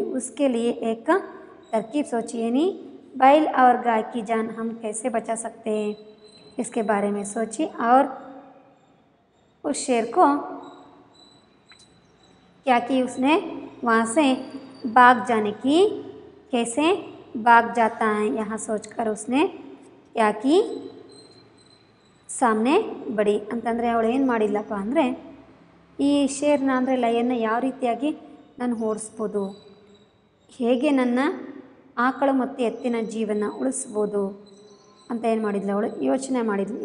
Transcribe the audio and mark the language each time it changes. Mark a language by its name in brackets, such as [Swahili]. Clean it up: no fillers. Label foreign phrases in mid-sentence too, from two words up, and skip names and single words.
[Hindi] उसके लिए एक तरकीब सोची, यानी बैल और गाय की जान हम कैसे बचा सकते हैं, इसके बारे में सोची. और उस शेर को क्या की, उसने वहाँ से भाग जाने की, कैसे भाग जाता है यहाँ सोचकर उसने क्या की, सामने बड़ी [Kannada] ಅಂತಂದರೆ ಅವಳು ಏನು ಮಾಡಿಲ್ಲಪ್ಪ ಅಂದರೆ, ಈ ಶೇರ್ನ ಅಂದರೆ ಲಯನ್ನ ಯಾವ ರೀತಿಯಾಗಿ ನಾನು ಓಡಿಸ್ಬೋದು, ಹೇಗೆ ನನ್ನ ಆಕಳು ಮತ್ತು ಎತ್ತಿನ ಜೀವನ ಉಳಿಸ್ಬೋದು ಅಂತ ಏನು ಮಾಡಿದ್ಲು ಅವಳು ಯೋಚನೆ ಮಾಡಿದ್ಲು.